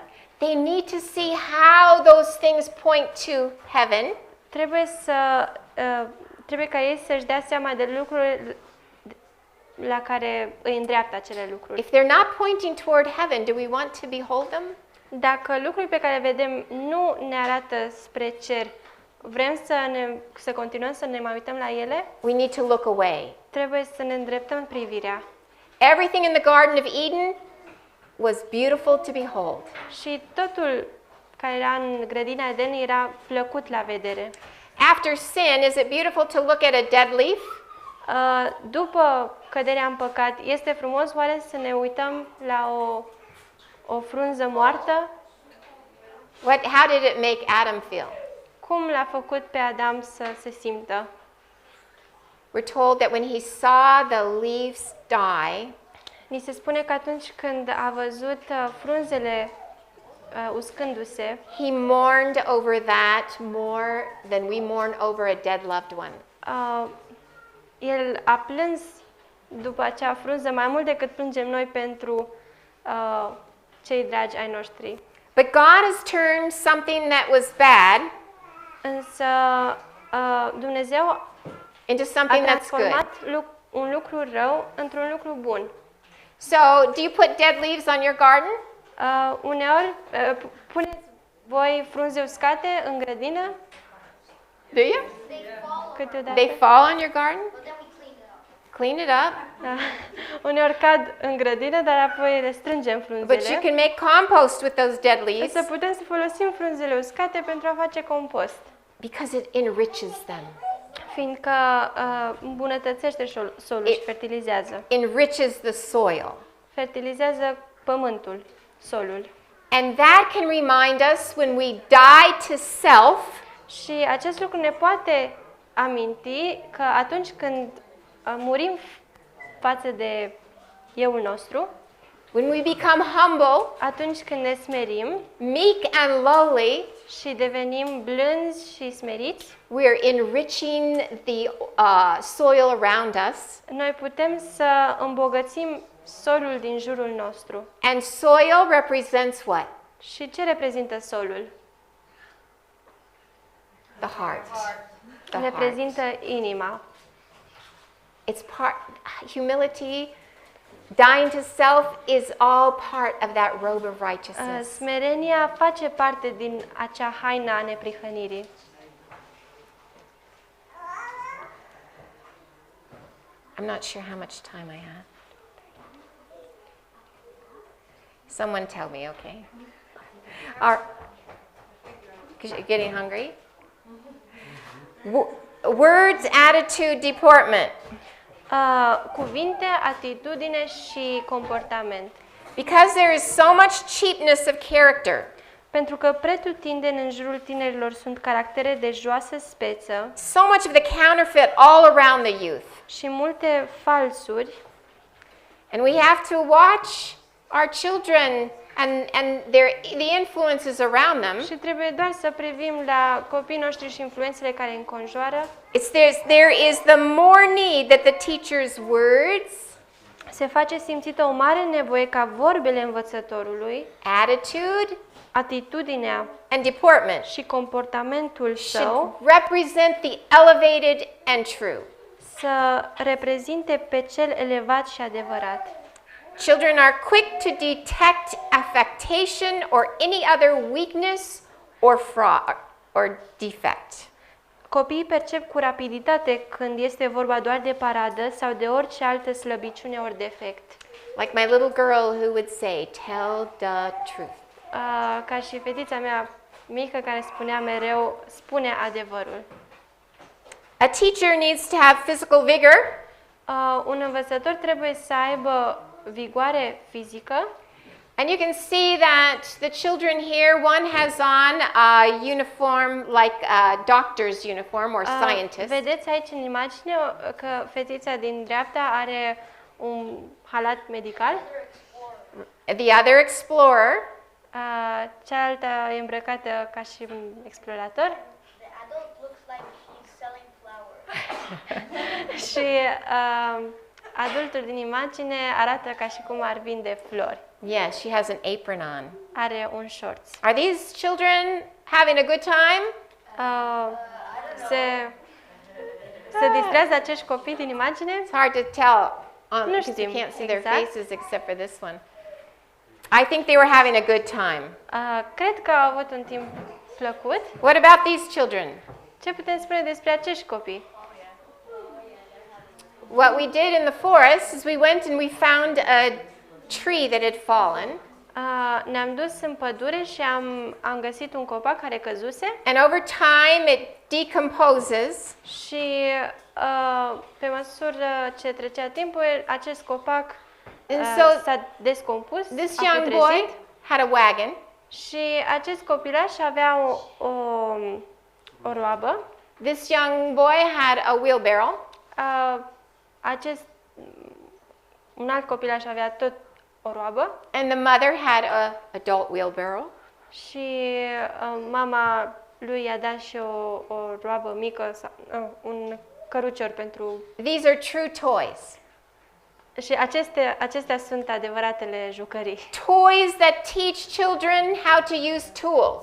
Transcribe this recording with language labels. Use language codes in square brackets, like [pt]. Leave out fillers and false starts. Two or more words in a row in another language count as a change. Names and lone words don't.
[en] they need to see how those things point to heaven. [ro] trebuie ca ei să-și dea seama de lucrurile la care îi îndreaptă acele lucruri. [en] If they're not pointing toward heaven, do we want to behold them? [ro] Dacă lucrurile pe care le vedem nu ne arată spre cer, vrem să continuăm să ne mai uităm la ele, [en] We need to look away. [ro] trebuie să ne îndreptăm privirea. [en] Everything in the Garden of Eden was beautiful to behold. [ro] Și totul care era în grădina Eden era plăcut la vedere. [en] After sin, is it beautiful to look at a dead leaf? [ro] După căderea în păcat, este frumos oare să ne uităm la o frunză moartă? [en] How did it make Adam feel? [ro] Cum l-a făcut pe Adam să se simtă? [en] We're told that when he saw the leaves die, [ro] Ni se spune că atunci când a văzut frunzele uscându-se, [en] he mourned over that more than we mourn over a dead loved one. [ro] el a plâns după acea frunză mai mult decât plângem noi pentru cei dragi ai noștri. [en] But God has turned something that was bad [ro] Însă Dumnezeu [en] into a something that's good. [ro] transformat un lucru rău într-un lucru bun. [en] So, do you put dead leaves on your garden? [ro] Uneori puneți voi frunze uscate în grădină [en] Do you? They fall, [ro] câteodată. [en] They fall on your garden? but then we clean it up. Clean it up. [ro] Uneori cad în grădină, dar apoi le strângem [en] But you [ro] frunzele. [en] can make compost with those dead leaves [ro] Însă putem să folosim frunzele uscate pentru a face compost, [en] because it enriches them. [ro] fiindcă îmbunătățește solul și fertilizează. [en] Enriches the soil. [ro] Fertilizează pământul, solul. [en] And that can remind us when we die to self, [ro] Și acest lucru ne poate aminti că atunci când murim față de euul nostru, [en] when we become humble, [ro] atunci când ne smerim [en] meek and lowly, [ro] și devenim blânzi și smeriți, [en] we are enriching the soil around us. [ro] noi putem să îmbogățim solul din jurul nostru. [en] And soil represents what? [ro] Și ce reprezintă solul? [en] The heart. The heart. [ro] Reprezintă inima. [en] It's part humility, dying to self is all part of that robe of righteousness. [ro] Smerenia face parte din acea haină a neprihănirii. [en] I'm not sure how much time I have. Someone tell me, okay? Because you're getting hungry? Words, attitude, deportment. [ro] Cuvinte, atitudine și comportament. [en] Because there is so much cheapness of character, [ro] Pentru că pretutindeni în jurul tinerilor sunt caractere de joasă speță [en] so much of the counterfeit all around the youth. [ro] și multe falsuri, [en] And we have to watch our children and the influences around them. [ro] și trebuie doar să privim la copiii noștri și influențele care îi înconjoară. [en] There is the more need that the teacher's words, [ro] Se face simțită o mare nevoie ca vorbele învățătorului, [en] attitude, [ro] atitudinea [en] and deportment [ro] și comportamentul său [en] should represent the elevated and true. [ro] să reprezinte pe cel elevat și adevărat. [en] Children are quick to detect affectation or any other weakness or fraud or defect. [ro] Copiii percep cu rapiditate când este vorba doar de paradă sau de orice altă slăbiciune ori defect. [en] Like my little girl who would say, "Tell the truth." [ro] Ca și fetița mea mică care spunea mereu, spune adevărul. [en] A teacher needs to have physical vigor, [ro] Un învățător trebuie să aibă vigoare fizică. [en] and you can see that the children here, one has on a uniform like a doctor's uniform or scientist. [ro] Vedeți aici în imagine că fetița din dreapta are un halat medical, [en] The other explorer, [ro] cealaltă e îmbrăcată ca și un explorator [en] The adult looks like he's selling flowers. [ro] și adultul din imagine arată ca și cum ar vinde flori. [en] yes, she has an apron on. [ro] Are un shorts. [en] Are these children having a good time? [ro] Se distrează acești copii din imagine? [en] It's hard to tell [ro] Nu [en] because you [ro] știm [en] can't see their [ro] exact. [en] faces except for this one. I think they were having a good time. [ro] Cred că au avut un timp plăcut. [en] What about these children? [ro] Ce putem spune despre acești copii? [en] What we did in the forest is we went and we found a tree that had fallen. [ro] Ne-am dus în pădure și am găsit un copac care căzuse [en] And over time, it decomposes. [ro] și pe măsură ce trecea timpul, acest copac [en] And so [ro] s-a descompus, [en] this [ro] a [en] young [ro] putrezit [en] boy had a wagon. [ro] și acest copilaș avea o roabă. [en] This young boy had a wheelbarrow. [ro] Un alt copilaș avea tot o roabă [en] And the mother had a adult wheelbarrow. [ro] și mama lui i-a dat și o roabă mică, un cărucior pentru... [en] These are true toys. [ro] Și acestea sunt adevăratele jucării. [en] Toys that teach children how to use tools